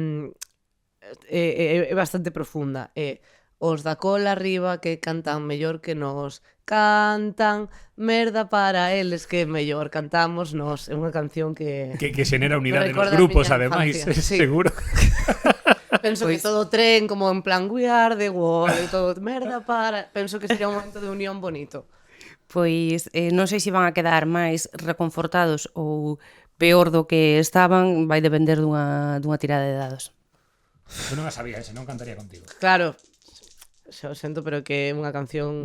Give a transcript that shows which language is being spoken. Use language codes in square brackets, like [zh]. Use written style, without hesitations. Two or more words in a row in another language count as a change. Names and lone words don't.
[gl] É bastante profunda. Os da cola arriba que cantan mellor que nós, cantan merda para eles que mellor cantamos nós. É unha canción que Que xenera unidade nos recorda a grupos, miña ademais, infancia, sí. seguro. penso que todo o tren como en plan [en] we are the world [gl] e todo merda para, penso que sería un momento de unión bonito. Pois non sei se van a quedar máis reconfortados ou peor do que estaban, vai depender dunha tirada de dados. Eu non a sabía ese, non cantaría contigo. Claro, xa o sento, pero que é unha canción...